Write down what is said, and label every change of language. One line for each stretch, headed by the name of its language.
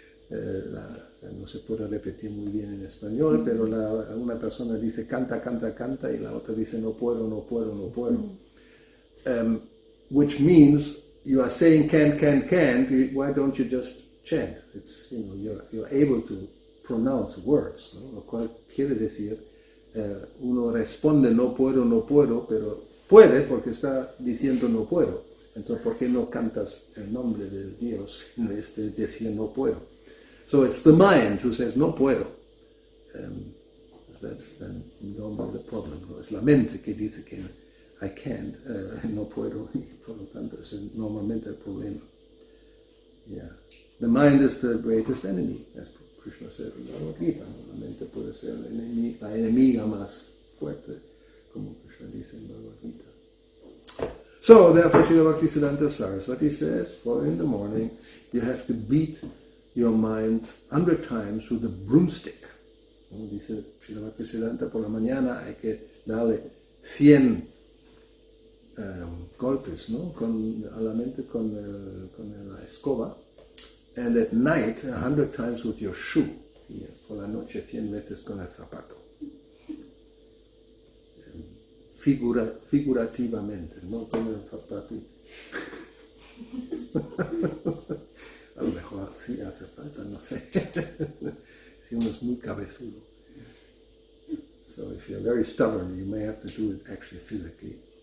Spanish: No se puede repetir muy bien en español, pero una persona dice canta, y la otra dice no puedo.
English: Which means you are saying can't, why don't you just chant? It's, you're able to pronounce words,
Spanish: ¿no? Lo cual quiere decir, uno responde no puedo, pero puede porque está diciendo no puedo. Entonces, ¿por qué no cantas el nombre del Dios en vez de decir no puedo?
English: So it's the mind who says
Spanish: no puedo.
English: That's then normally the problem.
Spanish: ¿No? Es la mente que dice que
English: I can't,
Spanish: no puedo, y por lo tanto es normalmente el problema.
English: Yeah. The mind is the greatest enemy, as Krishna said in Bhagavad-gita.
Spanish: ¿No? La mente puede ser la enemiga más fuerte, como Krishna dice en Bhagavad-gita.
English: So, therefore, Srila Bhaktisiddhanta Saraswati says, for in the morning, you have to beat your mind 100 times with a broomstick.
Spanish: ¿No? Dice Srila Bhaktisiddhanta, por la mañana hay que darle 100 golpes, ¿no? A la mente con la escoba,
English: and at night 100 times with your shoe,
Spanish: y por la noche 100 veces con el zapato. Figurativamente, no con el zapatito. A lo mejor sí hace falta, no sé. Si uno es muy cabezudo.
English: So if you're very stubborn, you may have to do it actually physically.